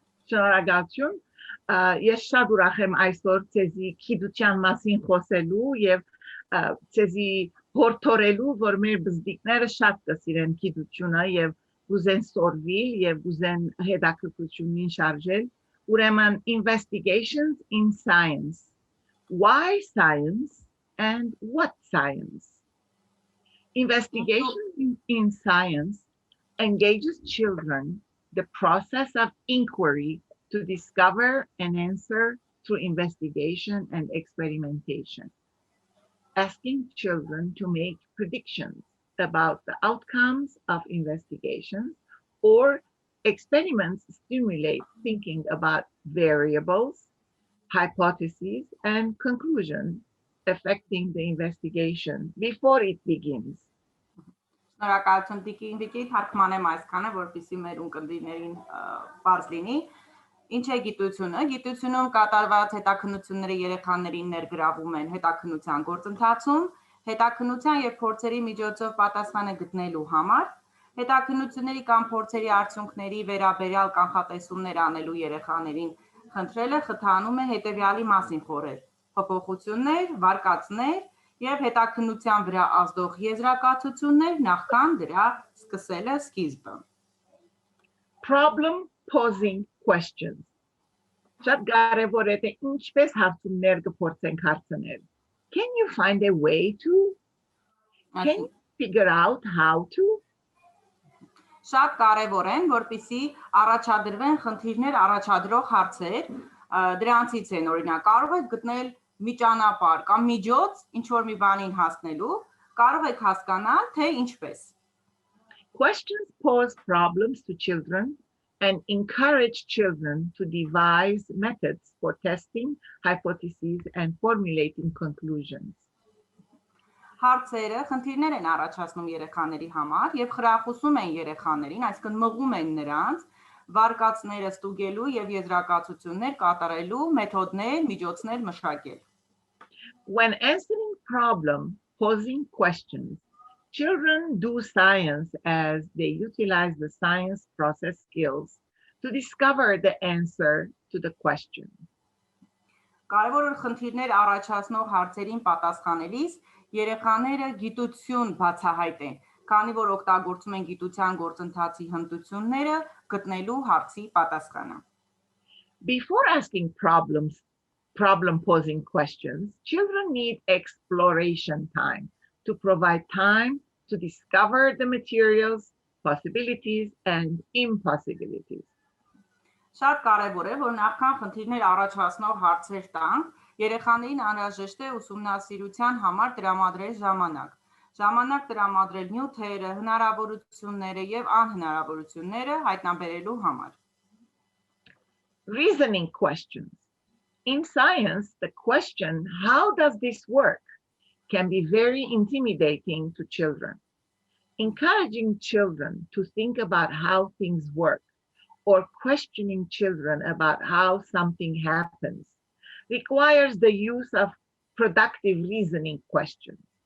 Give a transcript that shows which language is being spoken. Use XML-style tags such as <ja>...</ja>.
<hy>Շնորհակալություն։ Ես շատ ուրախ եմ այսօր ցեզի գիտության մասին խոսելու եւ ցեզի հորդորելու, որ մեր բզդիկները շատ կսիրեն գիտությունը եւ ուզեն սորվել եւ ուզեն հետաքրքրությունին շարժել։ Ուրեմն</hy> <en>investigations in science. Why science and what science? Investigation in science engages children the process of inquiry to discover an answer through investigation and experimentation, asking children to make predictions about the outcomes of investigations or experiments stimulate thinking about variables, hypotheses, and conclusions affecting the investigation before it begins.</en> <hy>Շնորհակալություն տիկին Վիգի, թարգմանեմ այսքանը, որպեսզի մեր ունկնդիրներին բարձ լինի։ Ինչ է գիտությունը։ Գիտությունում կատարված հետաքննությունները երեխաներին ներգրավում են հետաքննության գործընթացում, հետաքննության եւ փորձերի միջոցով պատասխանը գտնելու համար, հետաքննությունների կամ փորձերի արդյունքների վերաբերյալ կանխատեսումներ անելու երեխաներին խնդրելը խթանում է հետեւյալի մասին խորհել. փոփոխություններ, վարկածներ եւ հետաքննության վրա ազդող եզրակացություններ նախքան դրա սկսելը սկիզբը։</hy> <en>Problem posing questions.</en> <hy>Շատ կարևոր է թե ինչպես հարցումներ կփորձենք հարցնել.</hy> <en>Can you find a way to? Can you figure out how to?</en> <hy>Շատ կարևոր են, որպեսզի առաջադրվեն խնդիրներ առաջադրող հարցեր, դրանցից են օրինակ կարող եք գտնել մի ճանապարհ կամ միջոց ինչ որ մի բանին հասնելու, կարող եք հասկանալ թե ինչպես։</hy> <en>Questions pose problems to children and encourage children to devise methods for testing hypotheses and formulating conclusions.</en> <hy>Հարցերը խնդիրներ են առաջացնում երեխաների համար եւ խրախուսում են երեխաներին, այսինքն մղում են նրանց վարկածները ստուգելու եւ եզրակացություններ կատարելու մեթոդներ, միջոցներ մշակել։</hy> <en>When answering problem posing questions, children do science as they utilize the science process skills to discover the answer to the question.</en> <hy>Կարևոր խնդիրներ առաջացնող հարցերին պատասխանելիս երեխաները գիտություն բացահայտեն, քանի որ օգտագործում են գիտության գործընթացի հմտությունները գտնելու հարցի պատասխանը։</hy> <en>Before asking problem posing questions, children need exploration time to provide time to discover the materials, possibilities, and impossibilities.</en> <hy>Շատ կարևոր է, որ նախքան խնդիրներ առաջացնող հարցեր տանք, երեխաներին անհրաժեշտ է ուսումնասիրության համար տրամադրել ժամանակ։ Ժամանակ տրամադրել նյութերը, հնարավորությունները եւ անհնարավորությունները հայտնաբերելու համար։</hy> <en>Reasoning questions. In science, the question, how does this work, can be very intimidating to children. Encouraging children to think about how things work or questioning children about how something happens requires the use of productive reasoning questions.</en>